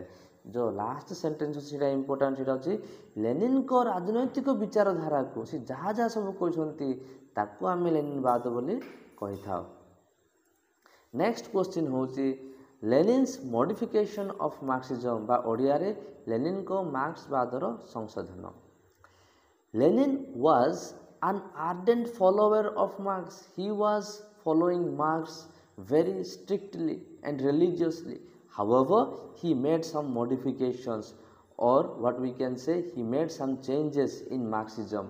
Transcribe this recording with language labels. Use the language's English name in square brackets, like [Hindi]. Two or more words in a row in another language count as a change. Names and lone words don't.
[Odia] ଯେଉଁ [English] last sentence [Odia] ଅଛି ସେଇଟା ଇମ୍ପୋର୍ଟାଣ୍ଟ, ସେଇଟା ହେଉଛି ଲେନିନ୍ଙ୍କ ରାଜନୈତିକ ବିଚାରଧାରାକୁ ସେ ଯାହା ଯାହା ସବୁ କହିଛନ୍ତି ତାକୁ ଆମେ ଲେନିନବାଦ ବୋଲି କହିଥାଉ। [English] Next question [Odia] ହେଉଛି [English] Lenin's modification of Marxism [Odia] ବା ଓଡ଼ିଆରେ ଲେନିନ୍ଙ୍କ ମାର୍କ୍ସବାଦର ସଂଶୋଧନ। [English] Lenin was an ardent follower of Marx. He was following Marx very strictly and religiously. However, he made some modifications, or what we can say, he made some changes in Marxism.